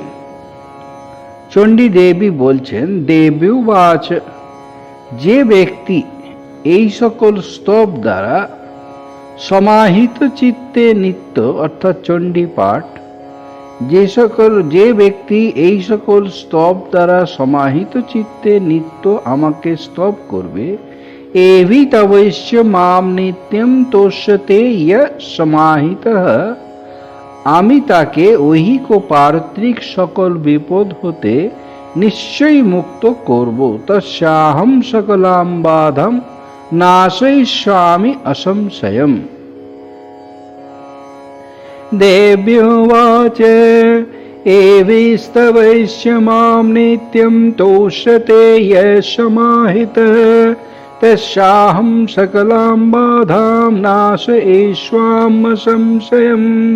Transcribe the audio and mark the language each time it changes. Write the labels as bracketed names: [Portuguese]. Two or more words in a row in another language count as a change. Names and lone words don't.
[Bangla] চণ্ডী দেবী বলছেন দেব্যুবাচ যে ব্যক্তি এই সকল স্তব দ্বারা সমাহিত চিত্তে নিত্য অর্থাৎ চণ্ডী পাঠ যে ব্যক্তি এই সকল স্তব দ্বারা সমাহিত চিত্তে নিত্য আমাকে স্তব করবে [Sanskrit] एवि तवैश्य माम नित्यम तोष्यते य समाहितः [Bangla] আমি তাকে ঐহিক ও পারত্রিক সকল বিপদ হতে নিশ্চয়ই মুক্ত করব। [Sanskrit] তস্যাহম সকলাম বাধাম নাশয়িষ্যামি অসংশয়ম। দেব্যোবাচ एभिस्तवैश्य मां नित्यं तोष्यते यः समाहितः तस्याहं सकलां बाधां नाशयिष्यामि संशयम्।